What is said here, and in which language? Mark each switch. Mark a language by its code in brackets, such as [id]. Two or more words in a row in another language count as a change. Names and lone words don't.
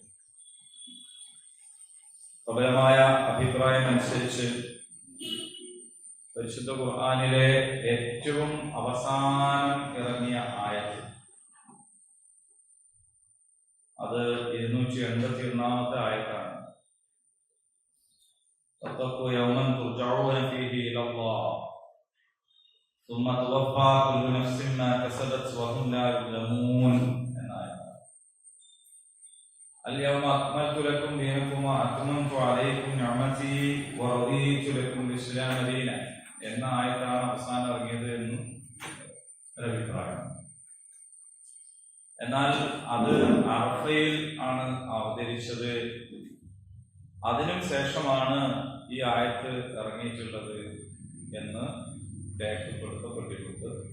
[ml] പ്രബലമായ അഭിപ്രായം അനുസരിച്ച് പരിശുദ്ധ ഖുർആനിലെ ഏറ്റവും അവസാനം ഇറങ്ങിയ ആയത്ത് അത് 281 ആയത്താണ്. [ar] واتقوا يوما ترجعون فيه إلى الله ثم توفى كل نفس ما كسبت وهم لا يظلمون [ml] എന്ന ആയത്താണ്. [ar] اليوم أكملت لكم دينكم وأتممت عليكم نعمتي ورضيت لكم الإسلام دينا [ml] എന്ന ആയത്താണ് അവസാനം ഇറങ്ങിയത് എന്ന് ഒരു അഭിപ്രായം. എന്നാൽ അത് അറഫയിൽ ആണ് അവതരിച്ചത്. അതിനും ശേഷമാണ് ഈ ആയത്ത് ഇറങ്ങിയിട്ടുള്ളത് എന്ന് രേഖപ്പെടുത്തപ്പെട്ടിട്ടുണ്ട്.